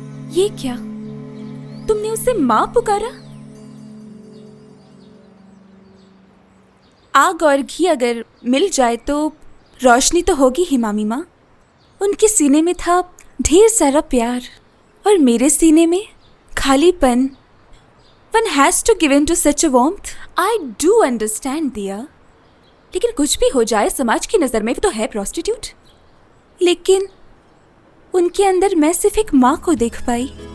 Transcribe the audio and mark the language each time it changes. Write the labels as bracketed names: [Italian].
[Hindi] ये क्या, तुमने उसे माँ पुकारा? आग और घी अगर मिल जाए तो रोशनी तो होगी ही मामी माँ। उनके सीने में था ढेर सारा प्यार और मेरे सीने में खालीपन। [English] One has to give in to such a warmth. I do understand, दिया। [Hindi] लेकिन कुछ भी हो जाए, समाज की नज़र में तो है प्रोस्टिट्यूट। लेकिन उनके अंदर मैं सिर्फ एक माँ को देख पाई।